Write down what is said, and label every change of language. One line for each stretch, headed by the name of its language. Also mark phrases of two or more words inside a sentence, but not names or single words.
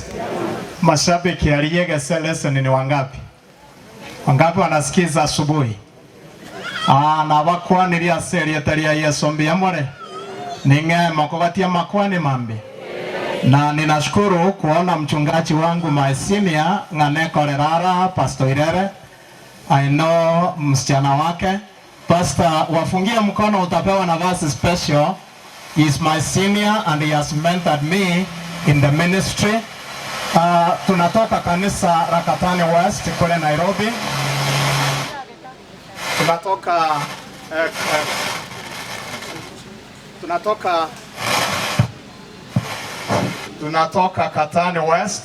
Swahili: Mashabiki aliyege lesson ni wangapi? Wangapi wanasikiza asubuhi?
Gusii: Na wakwani ria seri etaria Yesu mbiyamore ninge makogatia makwani mambi.
Swahili: Na ninashukuru kuona mchungaji wangu Maesimia Ng'aneko Lerara, Pastor Irere,
English: I know
Swahili: msichana wake. Pastor, wafungie mkono, utapewa nafasi special.
English: He is my senior and he has mentored me in the ministry.
Swahili: Tunatoka kanisa Rakatani West kule Nairobi. Tunatoka Katani West.